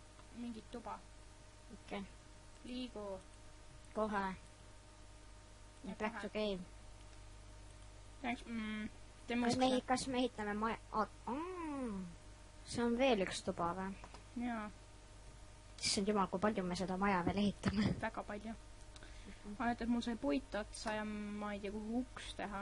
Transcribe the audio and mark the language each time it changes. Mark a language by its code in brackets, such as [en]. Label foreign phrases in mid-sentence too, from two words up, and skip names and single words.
[et] mingit tuba . Okei. liigu. kohe. [en] Back to game. [et] Kas me ehitame maja... see on veel üks tuba või? Jaa. Issand jumal, kui palju me seda maja veel ehitame. Väga palju. Ainult, et mul sai puit otsa ja ma ei tea, kuhu uks teha.